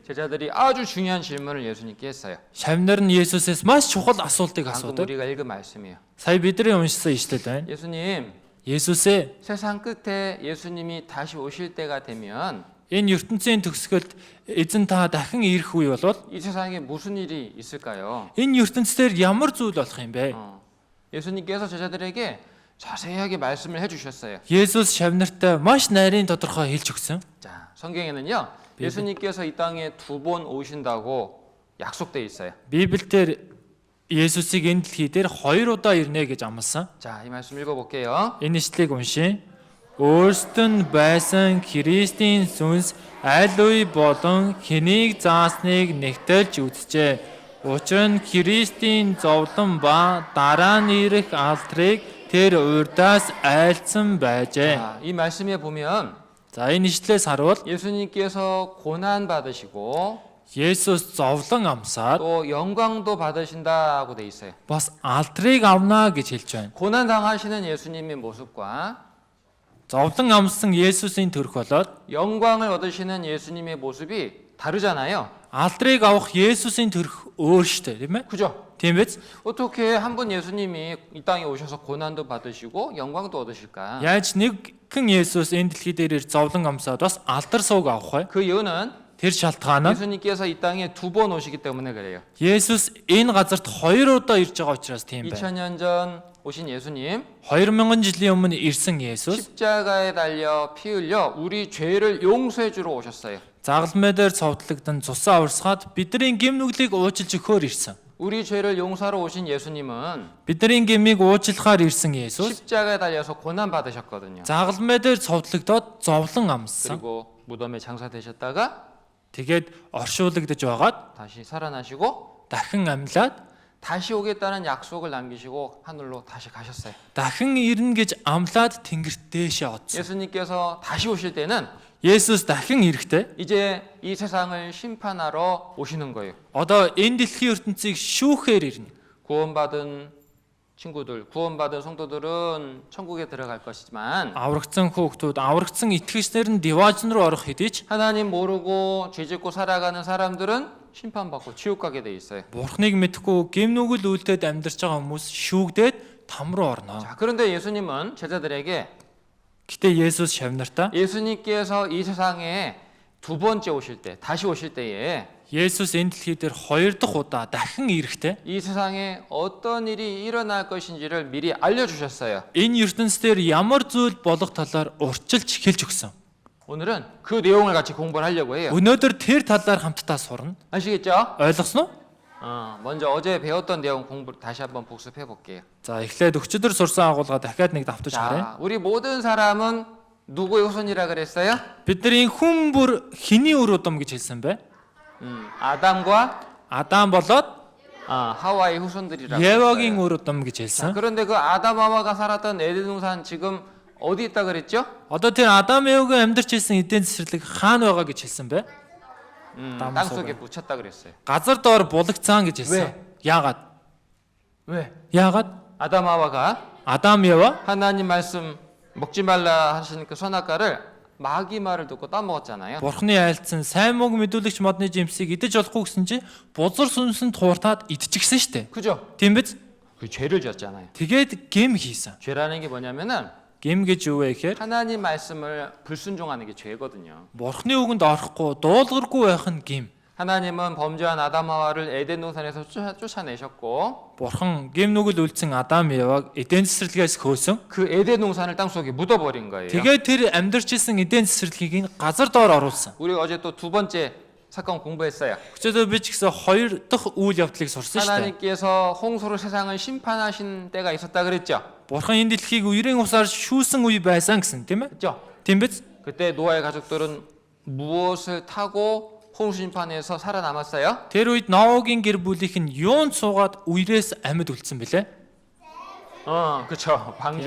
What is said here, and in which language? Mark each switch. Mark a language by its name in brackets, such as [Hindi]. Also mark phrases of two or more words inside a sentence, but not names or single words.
[Korean] 제자들이 아주 중요한 질문을 예수님께 했어요. [Mongolian] шавнар нь Есүсээс маш чухал асуултыг [Korean] 방금 [Mongolian] асуудаг. [Korean] 우리가 읽은 말씀이에요. [Mongolian] Сая бидний уншсан ишлэл байна. [Korean] 예수님, [Mongolian] Есүсээ [Korean] 세상 끝에 예수님이 다시 오실 때가 되면 [Mongolian] энэ ертөнцийн төгсгөлд эзэн та дахин ирэх үе болвол [Korean] 이 세상에 무슨 일이 있을까요? [Mongolian] энэ ертөнцийн ямар зүйл болох юм бэ? [Korean] 예수님께서 제자들에게 자세하게 말씀을 해주셨어요. [Mongolian] Есүс шавнартай маш нарийн тодорхой хэлж өгсөн. [Korean] 자, 성경에는요, 예수님께서 이 땅에 2번 오신다고 약속돼 있어요. [Mongolian] Библиэлд Есүсийг энэ дэлхий дээр 2 удаа ирнэ гэж амласан. [Korean] 자, 이 말씀 읽어볼게요. [Mongolian] Энэ ишлэгийг уншия. Өөрсдөд нь байсан Христийн сүнс аль үе болон хэнийг заасныг нэгтэлж үзжээ. Учир нь Христийн зовлон ба дараа нь ирэх алдрыг тэр урдаас айлцсан байжээ. [Korean] 자, 이 말씀에 보면 [Mongolian] За энэ ишлээс харуул [Korean] 예수님께서 고난 받으시고 [Mongolian] Есүс зовлон амсаад [Korean] 또 영광도 받으신다고 돼 있어요. [Mongolian] бас алдрыг авна гэж хэлж байна. [Korean] 고난 당하시는 예수님의 모습과 [Mongolian] Зовлон амссан Есүсийн төрх болоод [Korean] 영광을 얻으시는 예수님의 모습이 다르잖아요. [Mongolian] алдрыг авах Есүсийн төрх өөр штэ, тийм ээ? [Korean] 그죠? [Mongolian] Тийм биз? [Korean] 어떻게 한 분 예수님이 이 땅에 오셔서 고난도 받으시고 영광도 얻으실까? [Mongolian] Яаж нэгэн Есүс энэ дэлхий дээр зовлон амсаад бас алдар сууг авах вэ? [Korean] 그 이유는 [Mongolian] Тэр шалтгаан нь [Korean] 예수님께서 이 땅에 2번 오시기 때문에 그래요. [Mongolian] Есүс энэ газарт 2 удаа ирж байгаа учраас тийм байна. [Korean] 2000년 전 오신 예수님 [Mongolian] 2000 жилийн өмнө ирсэн Есүс [Korean] 십자가에 달려 피 흘려 우리 죄를 용서해 주러 오셨어요. [Mongolian] загалмай дээр цовдлогдсон цусаа урсгаад бидний гэм нүглийг уучлж өгөхөөр ирсэн. [Korean] 우리 죄를 용서하러 오신 예수님은 [Mongolian] Бидний гэмийг уучлахаар ирсэн Есүс [Korean] 십자가에 달려서 고난 받으셨거든요. [Mongolian] загалмай дээр цовдлогдоод зовлон амссан. [Korean] 그리고 무덤에 장사되셨다가 [Mongolian] Тэгээд оршуулгадж байгаад [Korean] 다시 살아나시고 [Mongolian] дахин амьлаад [Korean] 다시 오겠다는 약속을 남기시고 하늘로 다시 가셨어요. [Mongolian] дахин ирнэ гэж амлаад тэнгэрт дээшээ оцсон. [Korean] 예수님께서 다시 오실 때는 [Mongolian] Есүс дахин ирэхдээ [Korean] 이제 이 세상을 심판하러 오시는 거예요. [Mongolian] одоо энэ дэлхийн ертөнцийг шүүхээр ирнэ. [Korean] 구원받은 친구들, 구원받은 성도들은 천국에 들어갈 것이지만 [Mongolian] аврагдсан хүүхдүүд, аврагдсан итгэгчдэр нь диваажн руу орох хэдий ч [Korean] 하나님 모르고 죄짓고 살아가는 사람들은 심판받고 지옥 가게 돼 있어요. [Mongolian] Бурхныг мэдхгүй гэм нүгэл үйлдэлд амьдарч байгаа хүмүүс шүүгдээд там руу орно. [Korean] 자, 그런데 예수님은 제자들에게 [Mongolian] Гэтэ Есүс шавнартаа [Korean] 예수님께서 이 세상에 두 번째 오실 때, 다시 오실 때에 [Mongolian] Есүс энэ дэлхий дээр хоёр дахь удаа дахин ирэхдээ [Korean] 이 세상에 어떤 일이 일어날 것인지를 미리 알려주셨어요. [Mongolian] энэ ертөнцийн ямар зүйл болох талаар урьдчилж хэлж өгсөн. [Korean] 오늘은 그 내용을 같이 공부를 하려고 해요. [Mongolian] Өнөөдөр тэр талаар хамтдаа сурна. [Korean] 아시겠죠? [Mongolian] Ойлгосноо? [Korean] 먼저 어제 배웠던 내용 공부 다시 한번 복습해 볼게요. [Mongolian] За эхлээд өчигдөр сурсан агуулга дахиад нэг давтаж харъя. [Korean] 자, 우리 모든 사람은 누구의 후손이라 그랬어요? [Mongolian] Бидний хүн бүр хэний үр удам гэж хэлсэн бэ? [Korean] 아담과 [Mongolian] Адам болоод [Korean] 하와의 후손들이라고 [Mongolian] Евагийн [Korean] 했어요. [Mongolian] үр удам гэж [Korean] 자, [Mongolian] хэлсэн. [Korean] 그런데 그 아담 하와가 살았던 에덴 동산 지금 어디 있다 그랬죠? [Mongolian] Одоо тэр Адам Евагийн амьдарч ирсэн эдийн засварлаг хаана байгаа гэж хэлсэн бэ? [Korean] 땅 속에 묻혔다 그랬어요. [Mongolian] Газар доор булагдсан гэж хэлсэн. Яагаад? [Korean] 왜? [Mongolian] Яагаад? [Korean] 아담 하와가 [Mongolian] Адам Ева [Korean] 하나님 말씀 먹지 말라 하시는 그 선악과를 마귀 말을 듣고 따먹었잖아요. [Mongolian] Бурхны айлцсан сайн мог мэдүүлэгч модны жимсийг идэж болохгүй гэсэн чинь бузар сүнсэнд хууртаад идчихсэн штэ. [Korean] 그죠? [Mongolian] Тийм биз? [Korean] 그 죄를 지었잖아요. [Mongolian] Тэгээд гэм хийсэн. [Korean] 죄라는 게 뭐냐면은 [Mongolian] Гэм гэж юу вэ гэхээр [Korean] 하나님 말씀을 불순종하는 게 죄거든요. [Mongolian] Бурхны үгэнд орохгүй, дуулгаргүй байх нь гэм. [Korean] 하나님은 범죄한 아담 하와를 에덴 동산에서 쫓아내셨고 [Mongolian] Бурхан гэм нүгэл үлдсэн Адам Еваг эдийн засварлагаас хөөсөн. [Korean] 그 에덴 동산을 땅 속에 묻어버린 거예요. [Mongolian] Тэгээд тэр амьдарч исэн эдийн засварлагийг нь газар доор оруулсан. [Korean] 우리가 어제 또 두 번째 사건 공부했어요. [Mongolian] Өчигдөр би ч гэсэн хоёр дахь үйл явдлыг сурсан шүү дээ. [Korean] 하나님께서 홍수로 세상을 심판하신 때가 있었다 그랬죠. [Mongolian] Бурхан энэ дэлхийг үерийн усаар шүүсэн үе байсан гэсэн тийм ээ? [Korean] 그렇죠? [Mongolian] Тийм биз? [Korean] 그때 노아의 가족들은 무엇을 타고 홍수 심판에서 살아남았어요? [Mongolian] Тэр үед Ноагийн гэр бүлийнх нь юунд суугаад үерээс амьд үлдсэн бэлээ? [Korean] 그렇죠. 방주.